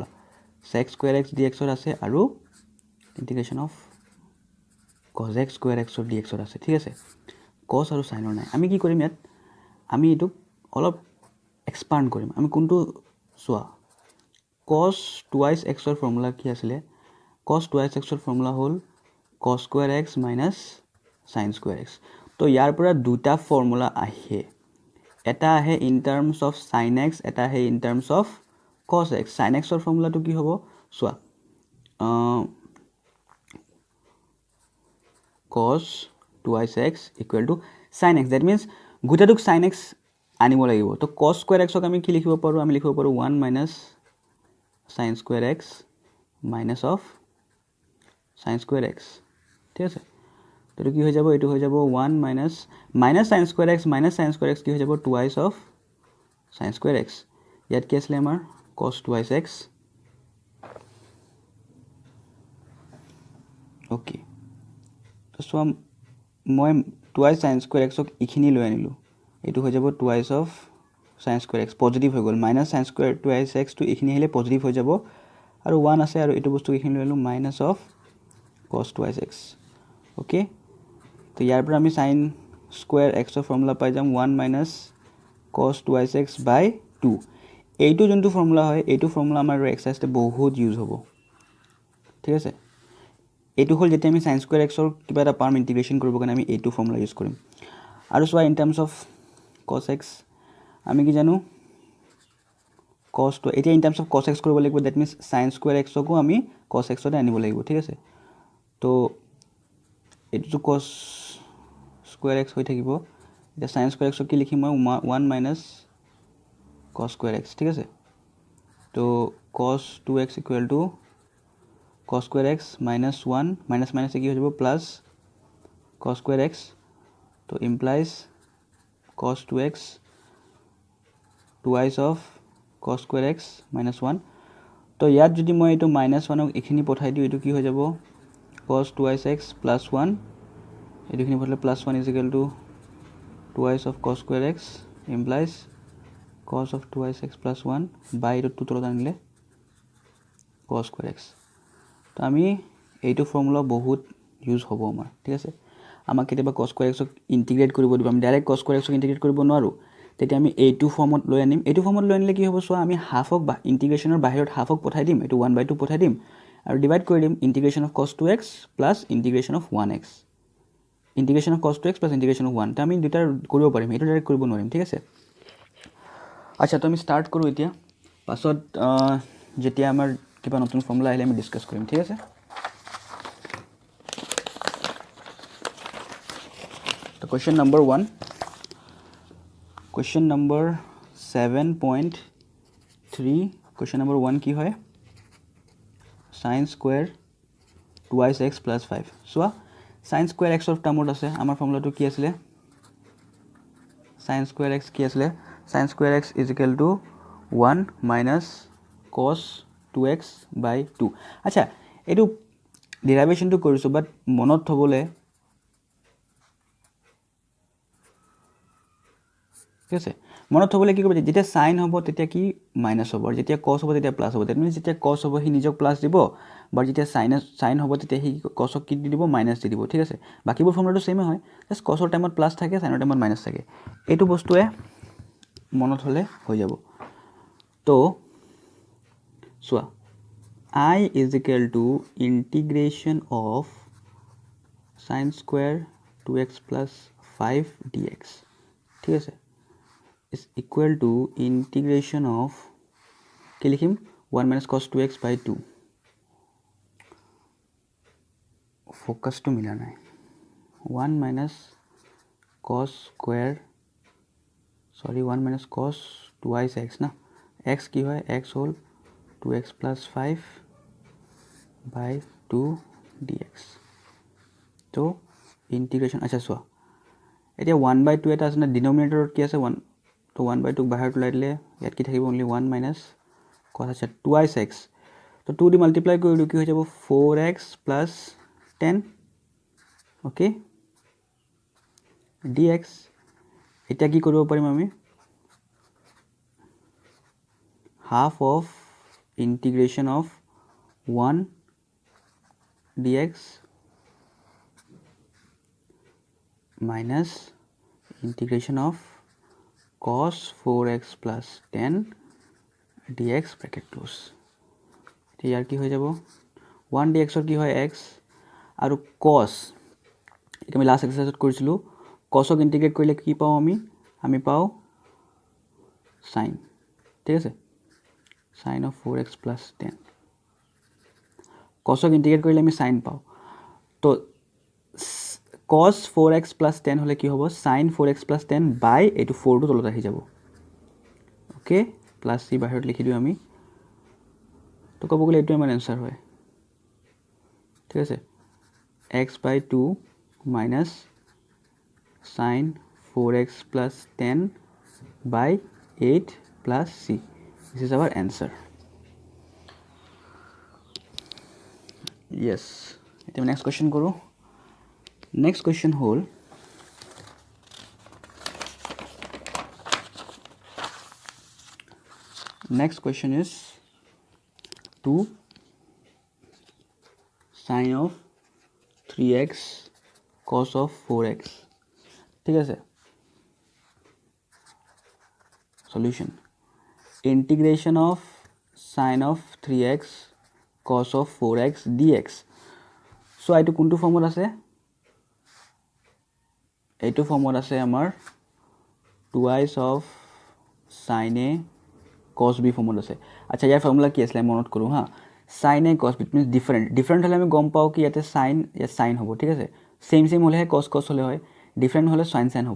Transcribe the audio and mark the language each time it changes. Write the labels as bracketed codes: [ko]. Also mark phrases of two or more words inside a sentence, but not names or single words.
[en] sec square x dx [as] আছে, আৰু [en] integration of cos x square x dx [as] আছে, ঠিক আছে। কছ আৰু সাইনৰ নাই আমি কি কৰিম ইয়াত আমি এটুক অলপ এক্সপান্ড কৰিম আমি কোনটো সোয়া cos 2x ৰ ফৰ্মুলা কি আছিল cos 2x ৰ ফৰ্মুলা হ'ল [en] cos square x minus sin square x [as] তো ইয়াৰ পৰা দুটা ফৰ্মুলা আহে এটা আহে [en] in terms of sin x [as] এটা আহে [en] in terms of cos x sin x [as] ৰ ফৰ্মুলাটো কি হ'ব সোয়া [en] cos 2x equal to sin x that means [as] গুটাটোক sin x আনিব লাগিব তো cos square x ক আমি কি লিখিব পাৰো আমি লিখিব পাৰো [en] 1 minus sin square x [as] minus of sin square x ঠিক আছে তো কি হৈ যাব এটো হৈ যাব [en] 1 minus sin square x [as] minus sin square x কি হৈ যাব [en] twice of sin square x [as] ইয়াত কি আছিল আমাৰ cos 2x okay তো সো মই [en] twice sin square x [as] ক ইখিনি লৈ আনিলো এটো হৈ যাব [en] twice of sin square x [as] পজিটিভ হৈ গল [en] minus sin square 2x to [as] ইখিনি হলে পজিটিভ হৈ যাব আৰু 1 আছে আৰু এটো বস্তু ইখিনি লৈ আনিলো minus [en] of cos 2x [as] okay তো ইয়াৰ পৰা আমি sin square x ৰ ফৰ্মুলা পাই যাম [en] 1 minus cos 2x by 2 [as] এইটো যোনটো ফৰ্মুলা হয় এইটো ফৰ্মুলা আমাৰ এক্সাৰসাইজতে বহুত ইউজ হ'ব ঠিক আছে এইটো হল যেতিয়া আমি [en] sin square x [as] ৰ কিবা এটা পাৰ্ম ইন্টিগ্ৰেশন কৰিব কাৰণে আমি এইটো ফৰ্মুলা ইউজ কৰিম আৰু সোয়া ইন [en] terms of cos x [as] আমি কি জানো cos to এতিয়া [en] in terms of cos x [as] কৰিব লাগিব দ্যাট [en] means sin square x [as] কো আমি cos x তে আনিব লাগিব ঠিক আছে তো এটো cos square x হৈ থাকিব এটা sin square x কি লিখিম মই [en] 1 minus cos square x [as] ঠিক আছে তো [en] cos 2x equal to cos square x minus 1 minus minus [as] কি হৈ যাব [en] plus cos square x [as] তো [en] implies cos 2x twice of cos square x minus 1 [as] তো ইয়াত যদি মই এটো [en] minus 1 [as] ক এখিনি পঠাই দিও এটো কি হৈ যাব [en] cos 2x plus 1 [as] এটোখিনি পঠালে [en] plus 1 is equal to twice of cos square x implies cos of 2x plus 1 by [as] এটো তলত আনিলে [en] cos square x [as] তো আমি এইটো ফৰ্মুলা বহুত ইউজ হ'ব আমাৰ ঠিক আছে আমাক কেতিয়াবা [en] cos square x [as] ক ইন্টিগ্ৰেট কৰিব দিব আমি ডাইৰেক্ট [en] cos square x [as] ক ইন্টিগ্ৰেট কৰিব নোৱাৰো তেতিয়া আমি এইটো ফৰ্মত লৈ আনিম এইটো ফৰ্মত লৈ আনিলে কি হ'ব সোয়া আমি [en] half of [as] ইন্টিগ্ৰেশনৰ বাহিৰত [en] half of [as] পঠাই দিম এটো 1/2 পঠাই দিম আৰু ডিভাইড কৰি দিম [en] integration of cos 2x plus integration of 1x integration of cos 2x plus integration of 1 [as] তা আমি দুটাৰ কৰিব পাৰিম এটো ডাইৰেক্ট কৰিব নোৱাৰিম ঠিক আছে আচ্ছা তো আমি স্টার্ট কৰো এতিয়া পাছত যেতিয়া আমাৰ কিবা নতুন ফৰ্মুলা আহিলে আমি ডিসকাস কৰিম ঠিক আছে তো [en] question number 1 question number 7.3 question number 1 [as] কি হয় [en] sin square 2x plus 5 [as] সোয়া [en] sin square x [as] অফ টার্মত আছে আমাৰ ফৰ্মুলাটো কি আছিল [en] sin square x [as] কি আছিল [en] sin square x is equal to 1 minus cos 2x by 2 [as] আচ্ছা এটো ডেৰিভেশনটো কৰিছো বাট মনত থবলে ঠিক আছে মনত থবলে কি কৰিব যেতিয়া sin হ'ব তেতিয়া কি মাইনাস হ'ব যেতিয়া cos হ'ব তেতিয়া প্লাস হ'ব [en] that means [as] যেতিয়া cos হ'ব হি নিজক প্লাস দিব বাট যেতিয়া sin হ'ব তেতিয়া হি cos ক কি দিব মাইনাস দি দিব ঠিক আছে বাকিবোৰ ফৰ্মুলাটো সেমে হয় জাস্ট cos ৰ টাইমত প্লাস থাকে sin ৰ টাইমত মাইনাস থাকে এটো বস্তুৱে মনত হলে হৈ যাব তো সোয়া [en] I is equal to integration of sin square 2x plus 5 dx [as] ঠিক আছে [en] is equal to integration of [as] কি লিখিম [en] 1 minus cos 2x by 2 [as] ফোকাস তো মিলা নাই [en] 1 minus cos square sorry 1 minus cos 2x [as] না x কি হয় x হল [en] 2x plus 5 by 2 dx [as] তো integration আচ্ছা সোয়া এতিয়া [en] 1 by 2 [as] এটা আছে না ডিনোমিনেটৰত কি আছে 1 তো [en] 1 by 2 [as] বাহিৰত ওলাই দিলে ইয়াত কি থাকিব [en] only 1 minus cos [as] আছে 2x তো 2 দি মাল্টিপ্লাই কৰিলে কি হৈ যাব [en] 4x plus 10 [as] ওকে dx এতিয়া কি কৰিব পাৰিম আমি [en] half of integration of 1 dx minus integration of cos 4x plus 10 dx bracket close [as] এতিয়া ইয়াৰ কি হৈ যাব [en] 1 dx [as] কি হয় x আৰু cos এটা আমি লাষ্ট এক্সাৰসাইজত কৰিছিলো cos ক ইন্টিগ্ৰেট কৰিলে কি পাও আমি পাও sin ঠিক আছে [en] sin of 4x plus 10 [as] cos ক ইন্টিগ্ৰেট কৰিলে আমি sin পাও তো [en] cos 4x plus 10 [as] হলে কি হ'ব [en] sin 4x plus 10 by [as] এটো 4 টো তলত আহি যাব ওকে [en] plus c [as] বাহিৰত লিখি দিও আমি তো কব গলে এটো আমাৰ आंसर হয় ঠিক আছে [en] x by 2 minus sin 4x plus 10 by 8 plus c this is our answer [as] yes এতিয়া [en] next question [as] কৰো [en] next question [as] hole [en] next question is 2 sin of 3x cos of 4x [as] ঠিক আছে [en] solution integration of sin of 3x cos of 4x dx so [as] এইটো কোনটো ফৰ্মত আছে এইটো ফৰ্মত আছে আমাৰ [en] twice of sin a cos b [as] ফৰ্মত আছে আচ্ছা ইয়াৰ ফৰ্মুলা কি আছিল মনত কৰো হা [en] sin a cos b means different [as] হলে আমি গম পাও কি ইয়াতে sin या sin হ'ব ঠিক আছে same হলে cos হলে হয় different হলে sin হ'ব